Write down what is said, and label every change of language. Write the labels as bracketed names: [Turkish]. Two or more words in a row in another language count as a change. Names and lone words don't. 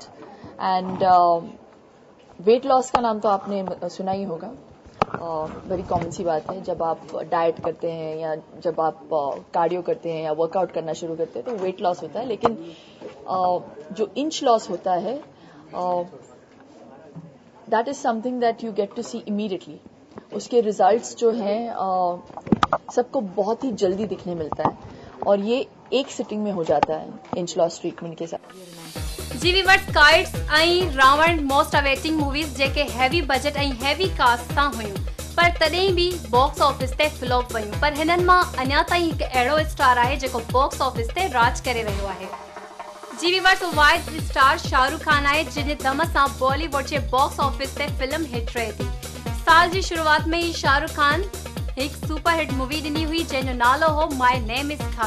[Hindi] एंड [English] weight loss [Hindi] का नाम तो आपने सुना ही होगा। बड़ी कॉमन सी बात है, जब आप डाइट करते हैं या जब आप कार्डियो करते हैं या वर्कआउट करना शुरू करते हैं तो [English] weight loss [Hindi] होता है। लेकिन जो [English] inch loss [Hindi] होता है, [English] That is something that you get to see immediately. [Hindi] उसके रिजल्ट्स जो हैं सबको बहुत ही जल्दी दिखने मिलता है और ये एक सिटिंग में हो जाता है [English] inch loss treatment [Hindi] के साथ। [Sindhi] जी व्यूअर्स, काइट्स ऐं रावण [English] most awaiting movies [Sindhi] जेके [English] heavy budget [Sindhi] ऐं [English] heavy cast [Sindhi] सां हुयूं, पर तॾहिं बि [English] box office [Sindhi] ते फ्लॉप वयूं। पर हिननि मां अञा ताईं हिकु अहिड़ो स्टार आहे जेको [English] box office [Sindhi] ते राज करे रहियो आहे। जी व्यूअर्स, [English] wide star [Sindhi] शाहरुख खान आहे जिन दम सां बॉलीवुड जे [English] box office [Sindhi] ते फिल्म हिट रहे थी। साल जी शुरुआत में ही शाहरुख खान हिकु [English] super hit movie [Sindhi] ॾिनी हुई जंहिंजो नालो हो माय नेम इज खान।